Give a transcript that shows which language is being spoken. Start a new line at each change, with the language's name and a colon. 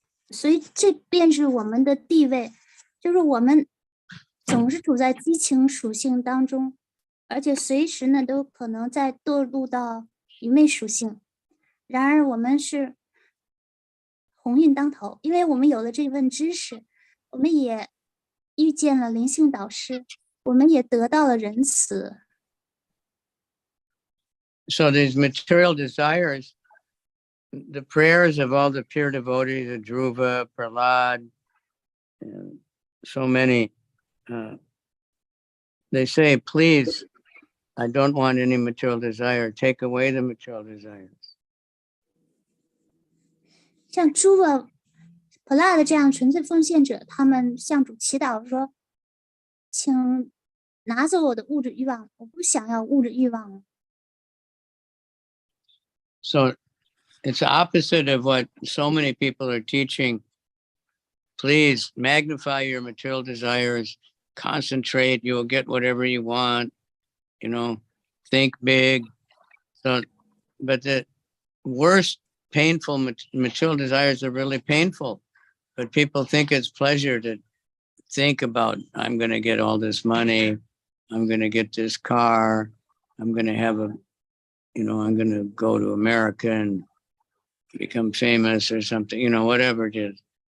Chinese: 所以这便是我们的地位，就是我们总是处在激情属性当中，而且随时呢都可能在堕入到愚昧属性。然而我们是鸿运当头，因为我们有了这份知识，我们也遇见了灵性导师，我们也得到了仁慈。
English: So these material desires, the prayers of all the pure devotees, the Dhruva, Prahlad, so many, they say, please, I don't want any material desire. Take away the material desires.
Chinese: 像Dhruva、Prahlad 这样纯粹奉献者，他们向主祈祷说：“请拿走我的物质欲望，我不想要物质欲望了。”
English: So it's the opposite of what so many people are teaching. Please magnify your material desires, concentrate, you'll get whatever you want, think big. So, but the worst painful material desires are really painful, but people think it's pleasure to think about, I'm going to get all this money, I'm going to get this car, I'm going to have I'm going to go to America and become famous or something, whatever it is.